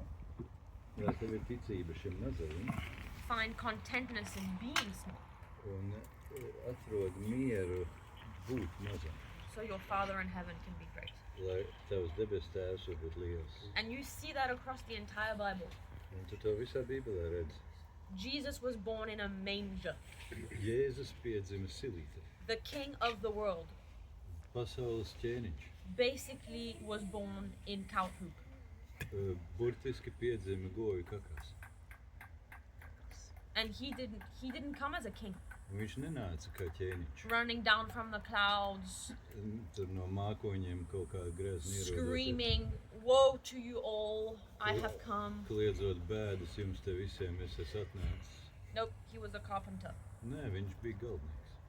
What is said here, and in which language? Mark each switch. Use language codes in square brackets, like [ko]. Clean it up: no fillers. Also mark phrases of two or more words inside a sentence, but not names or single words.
[lv] Lai tev ir ticība šim mazajam [en] Find contentness in being small. [lv] un atrod mieru būt mazam. [en] So your Father in heaven can be great. [lv] Lai tavs debes tēvs var būt liels. [en] And you see that across the entire Bible. [lv] Un tu to visā Bībelē redzi. [en] Jesus was born in a manger. [lv] Jēzus piedzima silītē. [en] The king of the world [lv] Pasaules ķēniņš. [en] basically was born in cow poop. [lv] Burtiski piedzima goju kakās. [en] And he didn't come as a king, [lv] Un viņš nenāca kā ķēniņš. [en] running down from the clouds, [lv] Tur no mākoņiem kaut kā grezni [en] screaming, "Woe to you all, I have come." [lv] kliedzot bēdas jums te visiem, es esmu atnācis. [en] Nope, he was a carpenter. [lv] Nē, viņš bija galdnieks.